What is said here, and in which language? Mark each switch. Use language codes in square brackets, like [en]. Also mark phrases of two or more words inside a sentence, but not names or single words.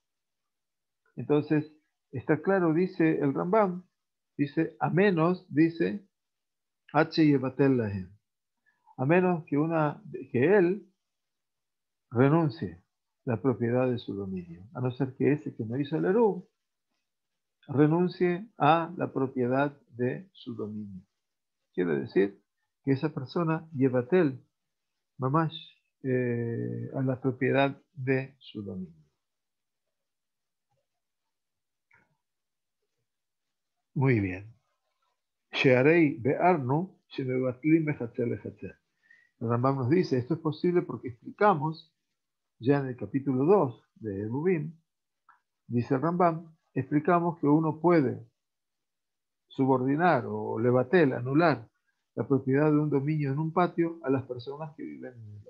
[es] Entonces, está claro, dice el Rambam, dice, a menos, dice, a menos que él renuncie la propiedad de su dominio, a no ser que ese que no hizo el eruv renuncie a la propiedad de su dominio. Quiere decir que esa persona, [he] יבטל, ממש, [es] a la propiedad de su dominio. Muy bien. [he] שהרי ביארנו שמבטלים מחצר לחצר. [es] El Rambam nos dice, esto es posible porque explicamos ya en el capítulo 2 de Eruvim, dice el Rambam, explicamos que uno puede subordinar o levatel, anular la propiedad de un dominio en un patio a las personas que viven en el otro.